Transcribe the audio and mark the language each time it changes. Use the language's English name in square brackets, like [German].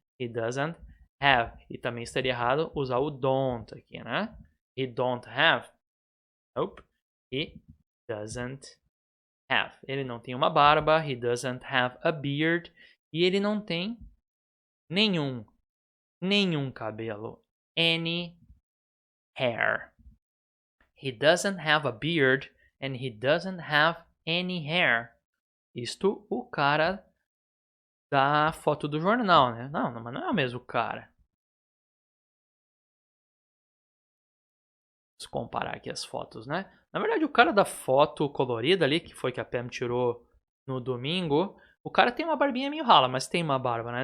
[English] He doesn't have. [Portuguese] E também estaria errado usar o don't aqui, né? [English] He don't have. Nope. He doesn't have. [Portuguese] Ele não tem uma barba. [English] He doesn't have a beard. [Portuguese] E ele não tem nenhum cabelo. [English] Any hair. He doesn't have a beard and he doesn't have any hair. [Portuguese] Isto o cara da foto do jornal, né? Não, mas não é o mesmo cara. Vamos comparar aqui as fotos, né? Na verdade, o cara da foto colorida ali, que foi que a Pam tirou no domingo, o cara tem uma barbinha meio rala, mas tem uma barba, né?